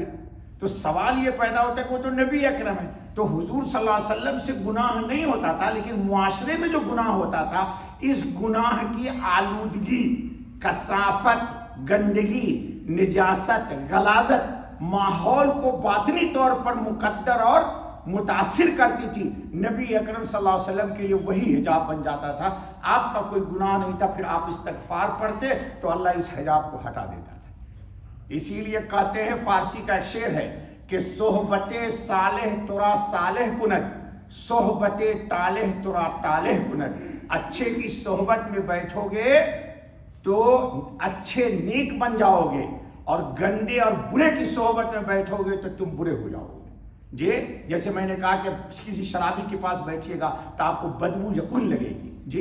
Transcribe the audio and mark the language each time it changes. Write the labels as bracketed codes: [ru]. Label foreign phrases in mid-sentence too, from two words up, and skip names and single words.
[ur] تو سوال یہ پیدا ہوتا ہے کہ وہ تو نبی اکرم ہے، تو حضور صلی اللہ علیہ وسلم سے گناہ نہیں ہوتا تھا، لیکن معاشرے میں جو گناہ ہوتا تھا اس گناہ کی آلودگی، کثافت، گندگی، نجاست، غلاظت ماحول کو باطنی طور پر مقدر اور متاثر کرتی تھی. نبی اکرم صلی اللہ علیہ وسلم کے لیے وہی حجاب بن جاتا تھا. آپ کا کوئی گناہ نہیں تھا، پھر آپ استغفار پڑھتے تو اللہ اس حجاب کو ہٹا دیتا تھا. اسی لیے کہتے ہیں، فارسی کا ایک شعر ہے کہ [fa] صحبت صالح ترا صالح کند، صحبت طالح ترا طالح کند. [ur] اچھے کی صحبت میں بیٹھو گے تو اچھے نیک بن جاؤ گے، اور گندے اور برے کی صحبت میں بیٹھو گے تو تم برے ہو جاؤ گے جی. جیسے میں نے کہا کہ کسی شرابی کے پاس بیٹھیے گا تو آپ کو بدبو یقین لگے گی جی.